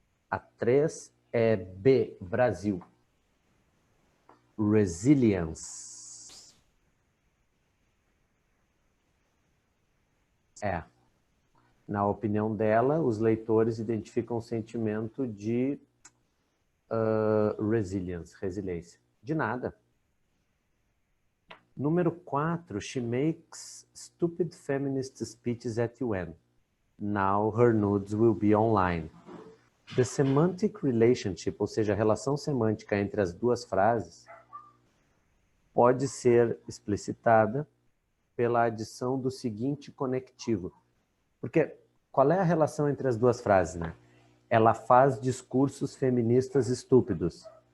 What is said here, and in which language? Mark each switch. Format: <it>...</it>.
<pt>A 3 é B, Brasil. Resilience. Na opinião dela, os leitores identificam o sentimento de resiliência. De nada. Número 4,</pt> <en>she makes stupid feminist speeches at UN. Now her nudes will be online. The semantic relationship,</en> <pt>ou seja, a relação semântica entre as duas frases, pode ser explicitada pela adição do seguinte conectivo. Porque qual é a relação entre as duas frases, né? Ela faz discursos feministas estúpidos.</pt>